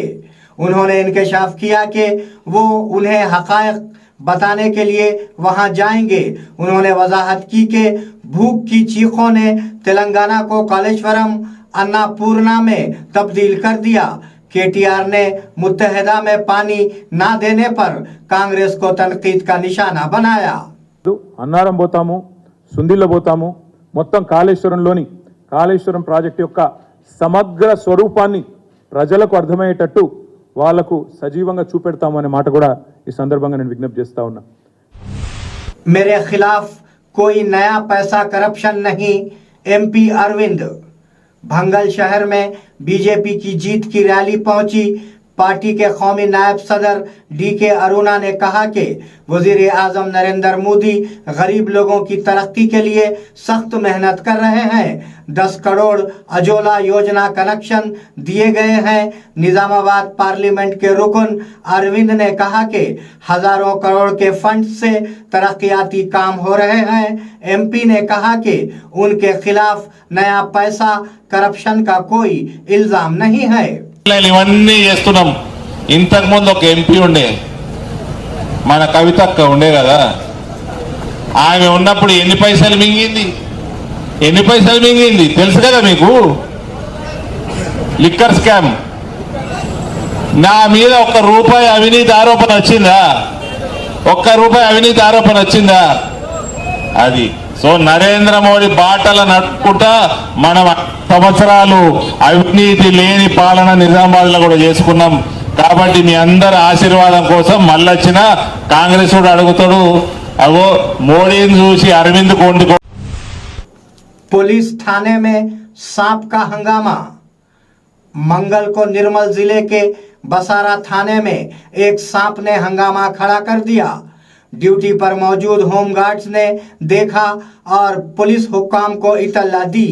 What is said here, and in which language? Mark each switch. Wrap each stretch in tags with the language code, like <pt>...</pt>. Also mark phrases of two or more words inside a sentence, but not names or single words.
<ur>انہوں نے انکشاف کیا کہ وہ انہیں حقائق بتانے کے لیے وہاں جائیں گے. انہوں نے وضاحت کی کہ بھوک کی چیخوں نے تلنگانہ کو کالیشورم اناپورنا میں تبدیل کر دیا. کے ٹی آر نے متحدہ میں پانی نہ دینے پر کانگریس کو تنقید کا نشانہ بنایا.</ur> <te>అన్నారం పోతాము, సుందిల్ల పోతాము, మొత్తం కాళేశ్వరం ప్రాజెక్టు యొక్క సమగ్ర స్వరూపాన్ని ప్రజలకు అర్థమయ్యేటట్టు వాళ్లకు సజీవంగా చూపెడతాము అనే మాట కూడా ఈ సందర్భంగా నేను విజ్ఞప్తి చేస్తా ఉన్నా।</te> <ur>میرے خلاف کوئی نیا پیسہ کرپشن نہیں، ایم پی اروند. بھنگل شہر میں بی جے پی کی جیت کی ریلی پہنچی. پارٹی کے قومی نائب صدر ڈی کے ارونا نے کہا کہ وزیر اعظم نریندر مودی غریب لوگوں کی ترقی کے لیے سخت محنت کر رہے ہیں. 10 کروڑ اجولا یوجنا کنکشن دیے گئے ہیں. نظام آباد پارلیمنٹ کے رکن اروند نے کہا کہ ہزاروں کروڑ کے فنڈ سے ترقیاتی کام ہو رہے ہیں. ایم پی نے کہا کہ ان کے خلاف نیا پیسہ کرپشن کا کوئی الزام نہیں ہے.</ur> <te>ఇవన్నీ చేస్తున్నాం। ఇంతకు ముందు ఒక ఎంపీ ఉండే, మన కవితక్క ఉండే కదా, ఆమె ఉన్నప్పుడు ఎన్ని పైసలు మింగింది తెలుసు కదా మీకు?</te> <en>liquor scam,</en> <te>నా మీద ₹1 అవినీతి ఆరోపణ వచ్చిందా? ₹1 అది సో నరేంద్ర మోడీ బాటల నడుపుకుంటా మనం సంవత్సరాలు అవినీతి లేని పాలన నిజామాబాద్ లో కూడా చేసుకున్నాం। కాబట్టి మీ అందరి ఆశీర్వాదం కోసం మళ్ళొచ్చిన కాంగ్రెస్ కూడా అడుగుతాడు, అగో మోడీని చూసి అరవింద్ కొండుకో।</te> <ur>پولیس تھانے میں سانپ کا ہنگامہ. منگل کو نرمل ضلع کے بسارا تھانے میں ایک سانپ نے ہنگامہ کھڑا کر دیا. ڈیوٹی پر موجود ہوم گارڈز نے دیکھا اور پولیس حکام کو اطلاع دی.</ur>